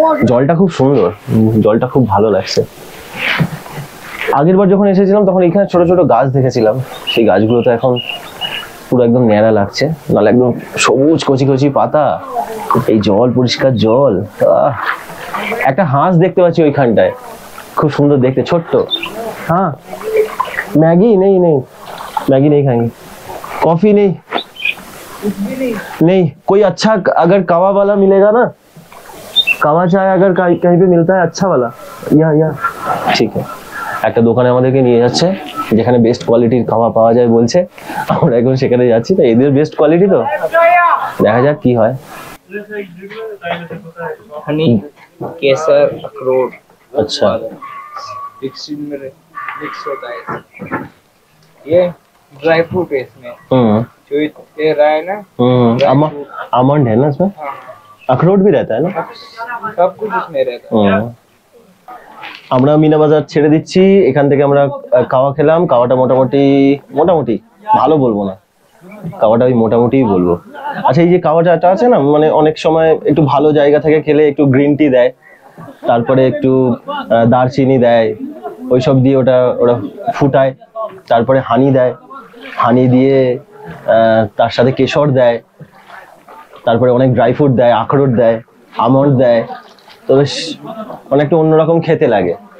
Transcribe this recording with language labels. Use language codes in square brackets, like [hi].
[bn] জলটা খুব সুন্দর, জলটা খুব ভালো লাগছে। আগের বার যখন এসেছিলাম তখন এখানে ছোট ছোট গাছ দেখেছিলাম, সেই গাছগুলো তো এখন পুরো একদম ন্যাড়া লাগছে, নাহলে একদম সবুজ কচি কচি পাতা, এই জল, পরিষ্কার জল। একটা হাঁস দেখতে পাচ্ছি ওইখানটায়, খুব সুন্দর দেখতে, ছোট্ট। [hi] হ্যাঁ मैगी नहीं मैगी नहीं खाएंगे, कॉफी नहीं कोई अच्छा अगर कावा वाला मिलेगा ना, कावा चाय अगर कहीं पे मिलता है अच्छा वाला, या ठीक है। [bn] একটা দোকানে আমাদেরকে নিয়ে যাচ্ছে যেখানে বেস্ট কোয়ালিটির কাওয়া পাওয়া যায় বলছে, আমরা এখন সেখানে যাচ্ছি। তো এদের বেস্ট কোয়ালিটি, তো দেখা যাক কি হয়। [hi] हनी केसर अखरोट, अच्छा मिक्स होता है। ये ड्राई फ्रूट है इसमें, जो ये रहा है ना, आमंड है ना इसमें, अखरोट भी रहता है ना, सब कुछ इसमें रहता है। [bn] আমরা মিনা বাজার ছেড়ে দিচ্ছি, এখান থেকে আমরা কাওয়া খেলাম। কাওয়াটা মোটামুটি ভালো বলবো না, কাওয়াটা ওই মোটামুটিই বলবো। আচ্ছা, এই যে কাওয়াটা আছে না, মানে অনেক সময় একটু ভালো জায়গা থেকে খেলে একটু গ্রিন টি দেয়, তারপরে একটু দারচিনি দেয়, ওইসব দিয়ে ওরা ফুটায়, তারপরে হানি দেয়, হানি দিয়ে তার সাথে কেশর দেয়, তারপরে অনেক ড্রাই ফ্রুট দেয়, আখরোট দেয়, আমন্ড দেয়, তো বেশ অনেকটা অন্যরকম খেতে লাগে।